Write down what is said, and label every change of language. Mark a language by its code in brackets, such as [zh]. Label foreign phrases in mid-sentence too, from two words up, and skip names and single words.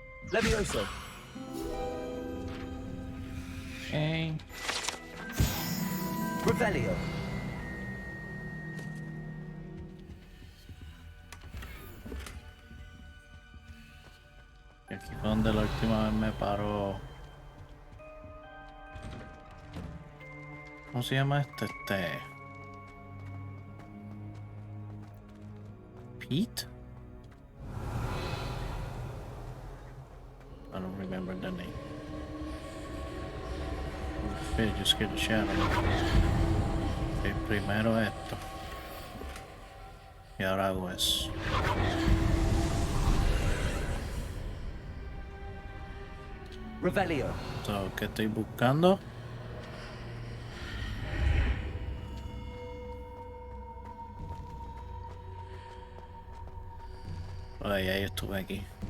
[es] Levioso. Okay. Revelio. Y aquí fue donde la última vez me paró. ¿Cómo se llama este? Pete? [en] I don't remember the name. Okay, just get the shot. [es] Okay, primero esto. Y ahora hago eso. Revelio. So, ¿qué estoy buscando? Ay, ahí estuve aquí.